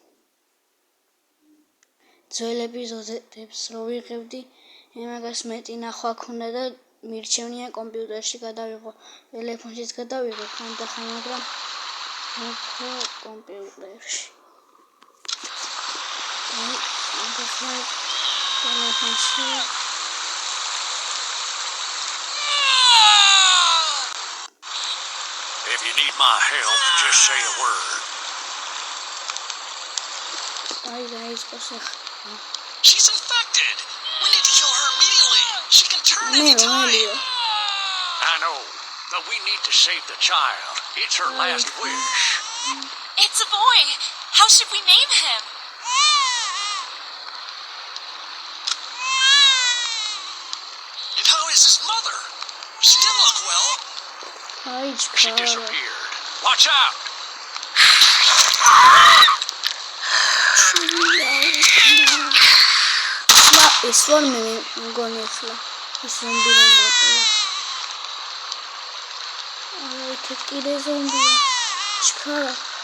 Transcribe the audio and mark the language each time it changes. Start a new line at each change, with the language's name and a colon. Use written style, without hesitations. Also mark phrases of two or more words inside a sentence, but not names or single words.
Georgian: ძველ ეპიზოდებს რო ვიღებდი, იმაგას მეტი ნახვა ქონდა და მირჩევნია კომპიუტერში გადავიღო. ტელეფონშიც გადავიღე ხანდახან, მაგრამ უფრო კომპიუტერში. ტელეფონში
English: If you need my help, just say a word. She's infected. We need to kill her immediately. She can turn anytime. I know, but we need to save the child. It's her last wish. It's a boy. How should we name him? And how is his mother? She didn't look well. She disappeared. Watch out!
Georgian: ეს ვარ მე მგონი ახლა ეს ზომბი რომ მოკლა. იქეთ კიდე ზომბია. ჩქარა.